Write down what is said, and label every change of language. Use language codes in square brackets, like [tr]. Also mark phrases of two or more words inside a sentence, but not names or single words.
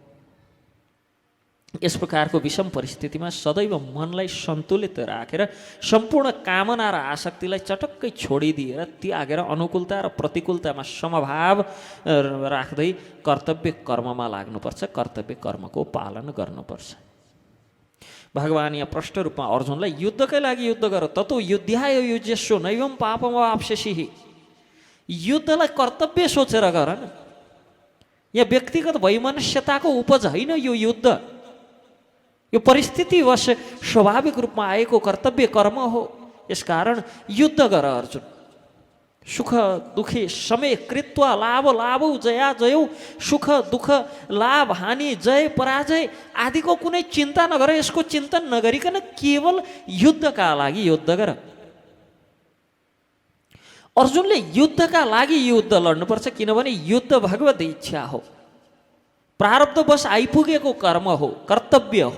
[ne] यस प्रकारको विषम परिस्थितिमा सदैव मनलाई सन्तुलित राखेर सम्पूर्ण कामना र आसक्तिलाई चटक्कै छोडिदिएर त्यागेर अनुकूलता र प्रतिकूलतामा समभाव राख्दै कर्तव्य कर्ममा लाग्नुपर्छ, कर्तव्य कर्मको पालन गर्नुपर्छ। भगवान् यहाँ प्रष्ट रूपमा अर्जुनलाई युद्धकै लागि युद्ध गर, [sa] ततो युद्धाय युज्यस्व नैवं पापमवाप्स्यसि। [ne] युद्धलाई कर्तव्य सोचेर गर न। यहाँ व्यक्तिगत वैमनस्यताको उपज होइन यो युद्ध, यो परिस्थितिवश स्वाभाविक रूपमा आएको कर्तव्य कर्म हो। यसकारण युद्ध गर अर्जुन। [sa] सुख दुखे समय कृत्वा लाभ लाभौ जया जयौ, [ne] सुख दुःख लाभ हानि जय पराजय आदिको कुनै चिन्ता नगर, यसको चिन्तन नगरिकन केवल युद्धका लागि युद्ध गर। अर्जुनले युद्धका लागि युद्ध लड्नुपर्छ, किनभने युद्ध भगवत इच्छा हो, प्रारब्धवश आइपुगेको कर्म हो, कर्तव्य हो।